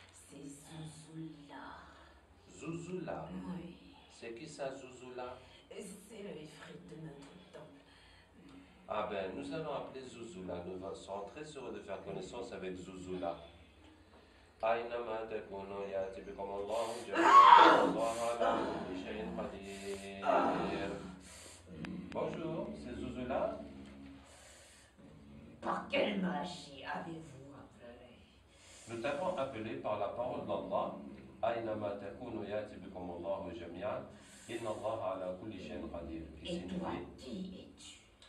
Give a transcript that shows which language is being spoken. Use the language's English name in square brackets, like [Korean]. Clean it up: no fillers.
[French] C'est Zouzoula. Zouzoula? Oui. C'est qui ça, Zouzoula? C'est le ifrit de notre temple. Ah ben, nous allons appeler Zouzoula. Nous serons très heureux de faire connaissance avec Zouzoula. [Arabic] أينما تكونوا يأتي بكم الله جميعا الله على كل شيء قدير. [French] Bonjour, c'est Zouzoula. Par quelle magie avez-vous appelé? Nous t'avons appelé par la parole d'Allah. [Arabic] أينما تكونوا يأتي بكم الله جميعا. Inna Allah ala kulli shay'in qadir, [French] qui Et toi, signifie qui es-tu?